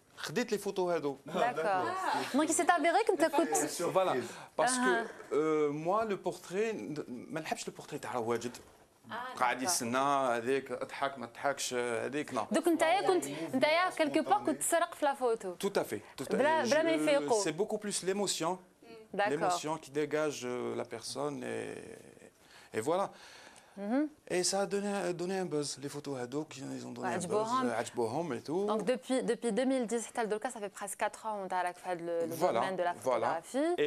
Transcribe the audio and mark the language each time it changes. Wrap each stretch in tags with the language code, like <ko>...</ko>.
<ar>خديت les photos هادو.</ar> <fr>D'accord. Donc il s'est avéré que tu écoutes. Voilà, parce que moi le portrait</fr> <ar>ما نحبش</ar> <fr>le portrait</fr> <ar>تاع واجد. قاعد يستنى هذيك اضحك ما تضحكش هذيك لا. Donc نتايا</ar> <fr>quelque part</fr> <ar>كنت تسرق في لا فوتو.</ar> <fr>Tout à fait.</fr> <ar>بلا ما يفيقوا.</ar> <fr>C'est beaucoup plus l'émotion. D'accord. L'émotion qui dégage la personne et voilà. Et ça a donné un buzz. Les photos ados, ils ont donné un buzz.</fr> <ar>عجبوهم</ar> <fr>et tout. Donc depuis 2010</fr> <ar>حتى لدركا</ar> <fr>ça fait presque 4 ans</fr> <ar>نتاعك في هذا</ar> <fr>le domaine de la photographie.</fr>